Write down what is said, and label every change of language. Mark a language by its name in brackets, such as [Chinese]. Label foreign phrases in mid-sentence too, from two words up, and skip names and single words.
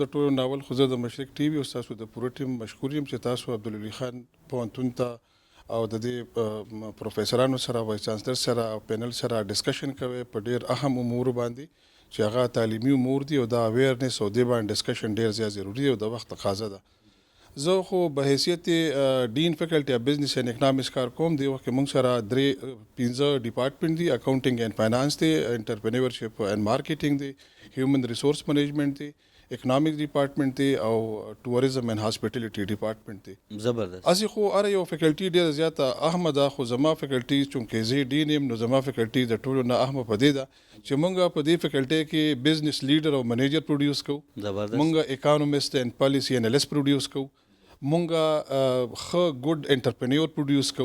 [Pashto] د ټولو ناول خو زه د مشرق ټي وي او ستاسو د پوره ټیم مشکور یم چې تاسو عبدالولي خان پوهنتون ته او د دې پروفیسرانو سره [English] vice chancellor [Pashto] سره او پینل سره ډسکشن کوي په ډېر اهم امور باندې چې هغه تعلیمي امور دي او دا اویرنس او دې باندې ډسکشن ډېر زیات ضروري دی او د وخت تقاضا ده. زه خو به حیثیت [English] Dean Faculty of Business and Economics [Pashto] کار کوم. دی وخت کې موږ سره 5 ډپارټمنټ دي. [English] accounting and finance [Pashto] دی, [English] entrepreneurship and marketing [Pashto] دی, [English] human resource management [Pashto] دی, [English] economic department [Pashto] دی او [English] tourism and hospitality department [Pashto] دی. زبردست. اسی خو اره یو فیکلټي ډېره زیاته اهمه ده خو زما فیکلټي چونکې زه ډین یم نو زما فیکلټي د ټولو نه اهمه په دې ده چې موږ په دې فیکلټي کې [English] business leader [Pashto] او منیجر پروډیوس کوو. زبردست. موږ [English] economist and policy analyst [Pashto] پروډیوس کوو. مونږه ښه ګډ انټرپرینور پروډیوس کوو.